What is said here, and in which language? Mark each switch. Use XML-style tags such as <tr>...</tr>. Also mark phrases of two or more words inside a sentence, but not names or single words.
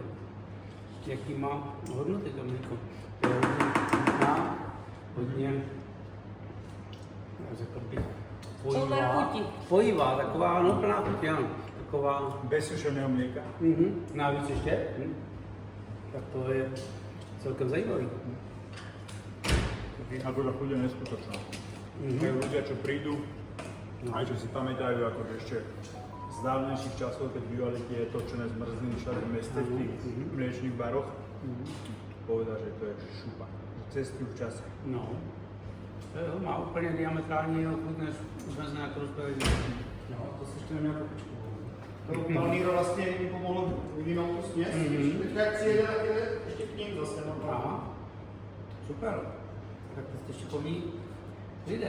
<cs>Jaký má hodnoty to mlíko? To je hodně, řekl bych, pojivá, taková, no plná chuť, ano. Taková,</cs> <sk>Bez sušeného mlieka.</sk> <cs>navíc ještě, tak to je celkem zajímavý.</cs> <sk>Akože chuť je neskutočná. Majú ľudia, čo prídu, aj čo si pamätajú, akože ešte z dávnejších časov, keď bývali tie točené zmrzliny všade v meste, v tých mliečných baroch, povedal, že to je šupa. Cestujú v čase. No.</sk> <cs>To má úplně diametrální chuť, než zmrzne jako rozpělý. No, to si ještě neměl kapičku. To Palmíro vlastně mi pomohlo vyvinout tu směs. Teďka jak si jede, tak jede ještě k ním zase. Aha. Super. Tak to jste šikovní lidé.</cs>